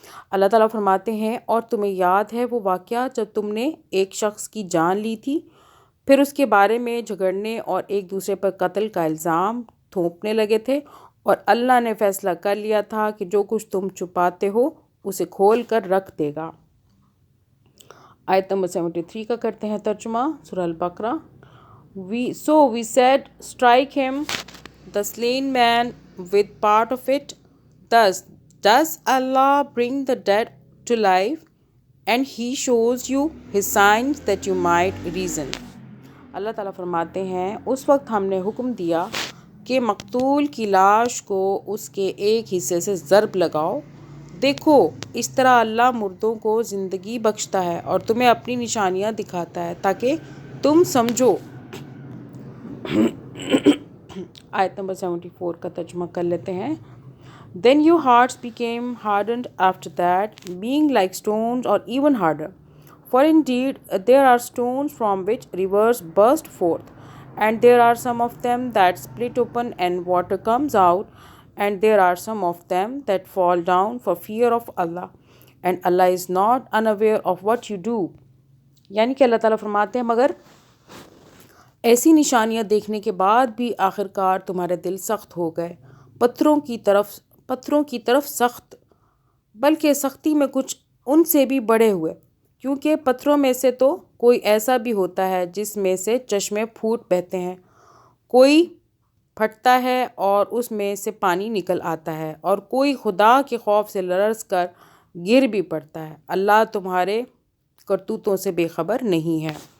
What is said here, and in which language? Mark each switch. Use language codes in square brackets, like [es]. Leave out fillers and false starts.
[ur] اللہ تعالیٰ فرماتے ہیں، اور تمہیں یاد ہے وہ واقعہ جب تم نے ایک شخص کی جان لی تھی، پھر اس کے بارے میں جھگڑنے اور ایک دوسرے پر قتل کا الزام تھوپنے لگے تھے، اور اللہ نے فیصلہ کر لیا تھا کہ جو کچھ تم چھپاتے ہو اسے کھول کر رکھ دے گا۔ آیت نمبر 73 کا کرتے ہیں ترجمہ، سورہ البقرہ۔ [en] So we said, strike him, the slain man, with part of it. Thus does Allah bring the dead to life, and he shows you his signs that you might reason. [ur] اللہ تعالیٰ فرماتے ہیں، اس وقت ہم نے حکم دیا کہ مقتول کی لاش کو اس کے ایک حصے سے ضرب لگاؤ، دیکھو اس طرح اللہ مردوں کو زندگی بخشتا ہے اور تمہیں اپنی نشانیاں دکھاتا ہے تاکہ تم سمجھو۔ آیت نمبر 74 کا ترجمہ کر لیتے ہیں۔ [en] Then your hearts became hardened after that, being like stones or even harder. For indeed there are stones from which rivers burst forth, and there are some of them that split open and water comes out, and there are some of them that fall down for fear of Allah, and Allah is not unaware of what you do. [ur] یعنی کہ اللہ تعالیٰ فرماتے ہیں، مگر ایسی نشانیاں دیکھنے کے بعد بھی آخرکار تمہارے دل سخت ہو گئے، پتھروں کی طرف سخت، بلکہ سختی میں کچھ ان سے بھی بڑے ہوئے، کیونکہ پتھروں میں سے تو کوئی ایسا بھی ہوتا ہے جس میں سے چشمے پھوٹ بہتے ہیں، کوئی پھٹتا ہے اور اس میں سے پانی نکل آتا ہے، اور کوئی خدا کے خوف سے لرز کر گر بھی پڑتا ہے۔ اللہ تمہارے کرتوتوں سے بے خبر نہیں ہے۔